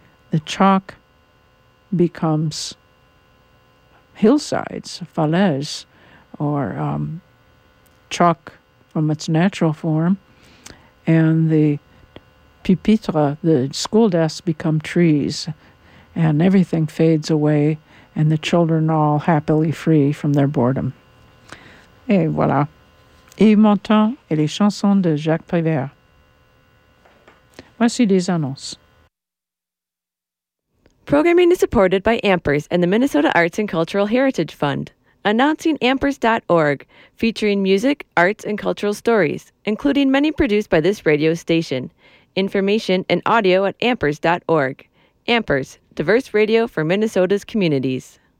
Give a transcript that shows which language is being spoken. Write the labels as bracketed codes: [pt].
[en] The chalk becomes hillsides, falaises, or chalk from its natural form. And the pupitre, the school desks, become trees. And everything fades away, and the children are all happily free from their boredom. [fr] Et voilà. Yves Montand et les chansons de Jacques Prévert. Voici des annonces. [en] Programming is supported by AMPERS and the Minnesota Arts and Cultural Heritage Fund. Announcing AMPERS.org, featuring music, arts, and cultural stories, including many produced by this radio station. Information and audio at AMPERS.org. AMPERS, diverse radio for Minnesota's communities.